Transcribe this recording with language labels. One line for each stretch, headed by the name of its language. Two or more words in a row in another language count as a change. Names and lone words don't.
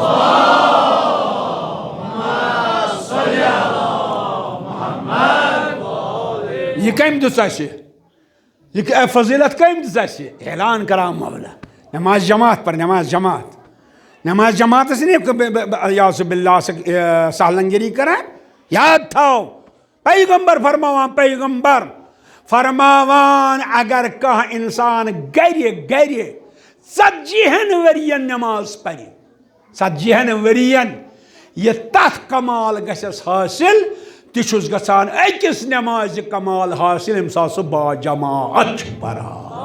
Kashmiri: منٛز یہ کٔمۍ دِژ اَسہِ یہ فضیلت کٔمۍ دِژ اَسہِ اعلان کران مولا نماز جماعت پر نماز جماعت یاس باللہ سہلنگری کران یاد تھاو پیغمبر فرماوان فرماوان اگر کانٛہہ انسان گرِ 40 ورین نماز پرِ 40 ورین یہ تتھ کمال گژھٮ۪س حٲصِل تہِ چھُس گژھان أکِس نمازِ کمال حٲصِل ییٚمہِ ساتہٕ سُہ با جماعت چھُ پران